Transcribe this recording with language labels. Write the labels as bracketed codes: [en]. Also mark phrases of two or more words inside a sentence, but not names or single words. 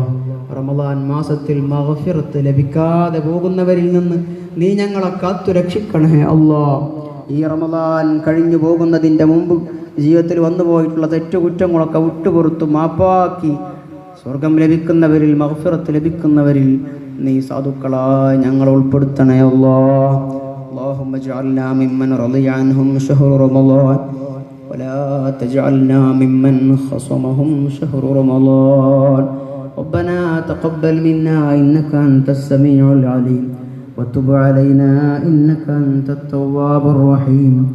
[ml] റമളാൻ മാസത്തിൽ മഗ്ഫിറത്ത് ലഭിക്കാതെ പോകുന്നവരിൽ നിന്ന് നീ ഞങ്ങളെ കാത്തു രക്ഷിക്കണേ അല്ലാഹ്. ഈ റമളാൻ കഴിഞ്ഞു പോകുന്നതിൻ്റെ മുമ്പ് ജീവിതത്തിൽ വന്നുപോയിട്ടുള്ള തെറ്റുകുറ്റങ്ങളൊക്കെ വിട്ടുപുറത്തു മാപ്പാക്കി സ്വർഗം ലഭിക്കുന്നവരിൽ, മഗ്ഫിറത്ത് ലഭിക്കുന്നവരിൽ നീ സാധുക്കളായി ഞങ്ങളെ ഉൾപ്പെടുത്തണേ അല്ലാഹ്. [ar] اللهم اجعلنا ممن رضي عنهم شهر رمضان ولا تجعلنا ممن خصمهم شهر رمضان. ربنا تقبل منا إنك أنت السميع العليم وتب علينا إنك أنت التواب الرحيم.